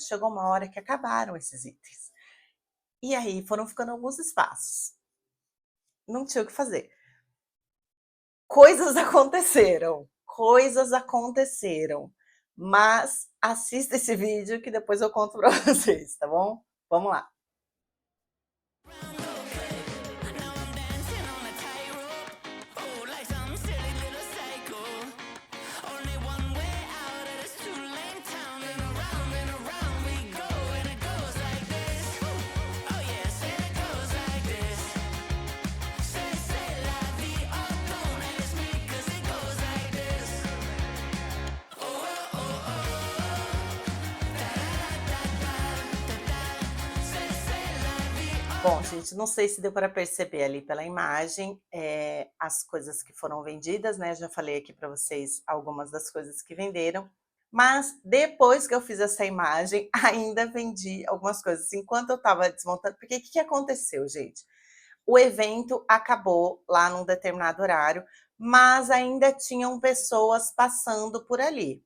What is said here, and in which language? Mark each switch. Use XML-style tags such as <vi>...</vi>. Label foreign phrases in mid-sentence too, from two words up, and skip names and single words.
<pt>Chegou uma hora que acabaram esses itens. E aí foram ficando alguns espaços. Não tinha o que fazer. Coisas aconteceram, mas assista esse vídeo que depois eu conto para vocês, tá bom? Vamos lá.</pt> <en>Now I'm dancing on a tightrope, oh, like some silly little psycho. Only one way out of this two-lane town, and around we go, and it goes like this. Oh yes, and it goes like this.</en> <fr>Say la vie,</fr> <en>oh, don't ask me, 'cause it goes like this. Oh, oh, oh, oh. Da-da-da-da-da-da.</en> <fr>Say la vie, oh.</fr> <pt>Bom, gente, não sei se deu para perceber ali pela imagem, as coisas que foram vendidas, né, já falei aqui para vocês algumas das coisas que venderam, mas depois que eu fiz essa imagem, ainda vendi algumas coisas. Enquanto eu estava desmontando, porque o que que aconteceu, gente? O evento acabou lá num determinado horário, mas ainda tinham pessoas passando por ali.</pt>